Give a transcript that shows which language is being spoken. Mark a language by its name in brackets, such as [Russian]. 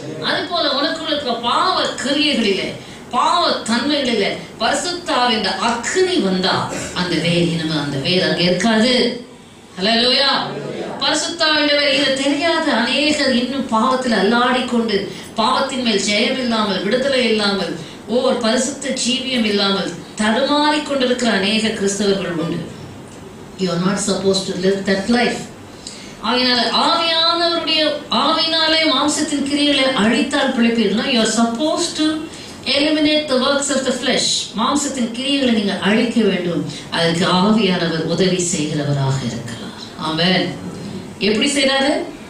[Tamil] அது போல உனக்குள்ள இருக்கிற பாவ கிரியைகளிலே, பாவ தன்மைகளிலே பரிசுத்த ஆவியின் அக்னி வந்தா அந்த வேர் இனிமே, அந்த வேர் அங்க இருக்காது. ஹல்லேலூயா. பரிசுத்த ஆவியின் வேர் இதை தெரியாத அநேகர் இன்னும் பாவத்தில் அல்லாடிக்கொண்டு, பாவத்தின் மேல் ஜெயம் இல்லாமல், விடுதலை இல்லாமல், ஒரு பரிசுத்த ஜீவியம் இல்லாமல் தடுமாறிக் கொண்டிருக்கிற அநேக கிறிஸ்தவர்கள் உண்டு. [English] You are not supposed to live that life. [Tamil] ஆவியானவருடைய ஆவியினாலே மாம்சத்தின் கிரியைகளை அழித்தால் பிழைப்பீர்கள். [English] You are supposed to Eliminate the works of the flesh. [Tamil] மாம்சத்தின் கிரியைகளை நீங்கள் அழிக்க வேண்டும். அதற்கு ஆவியானவர் உதவி செய்கிறவராக இருக்கிறார். ஆமென். எப்படி செய்றாரு?